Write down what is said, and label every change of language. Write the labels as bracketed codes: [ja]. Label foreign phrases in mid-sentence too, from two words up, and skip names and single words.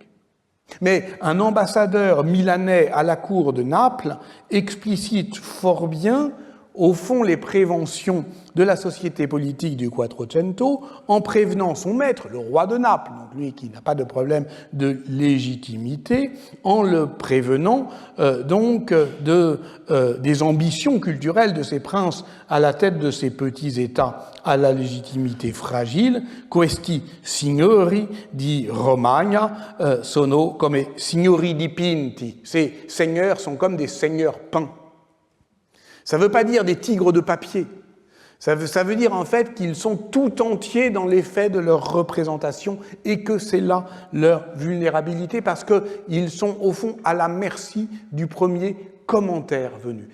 [fr] Mais un ambassadeur milanais à la cour de Naples explicite fort bien, au fond, les préventions de la société politique du Quattrocento en prévenant son maître, le roi de Naples, donc lui qui n'a pas de problème de légitimité, en le prévenant des ambitions culturelles de ces princes à la tête de ces petits États à la légitimité fragile. [it] Questi signori di Romagna sono come signori dipinti. [fr] Ces seigneurs sont comme des seigneurs peints. Ça ne veut pas dire des tigres de papier. Ça veut dire en fait qu'ils sont tout entiers dans l'effet de leur représentation et que c'est là leur vulnérabilité parce qu'ils sont au fond à la merci du premier commentaire venu.